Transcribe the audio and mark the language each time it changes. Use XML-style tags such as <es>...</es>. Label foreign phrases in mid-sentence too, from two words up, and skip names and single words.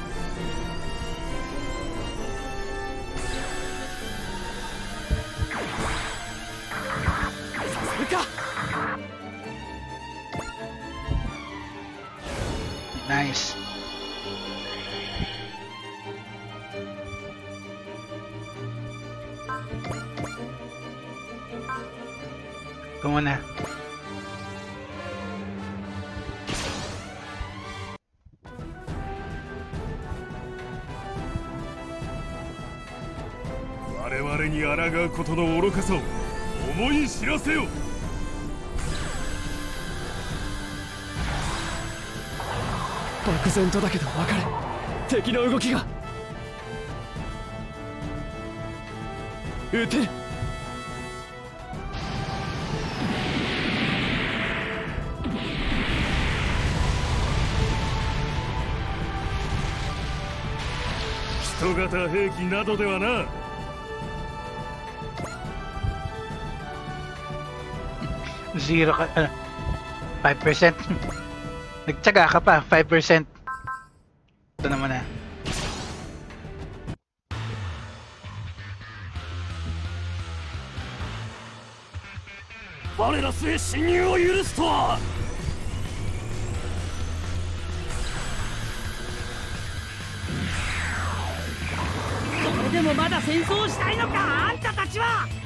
<ja>させるか。</ja> <en>Nice.</en> <tl>Ito muna.</tl> <ja>我々に抗うことの愚かさを思い知らせよ。漠然とだけど分かる、敵の動きが。撃てる。人型兵器などではな。</ja> <tl>Zero ka, 5%. Nagtsaga ka pa, 5%. Ito naman na.</tl> <ja>我ら末侵入を許すとは。それでもまだ戦争をしたいのか、あんたたちは。</ja>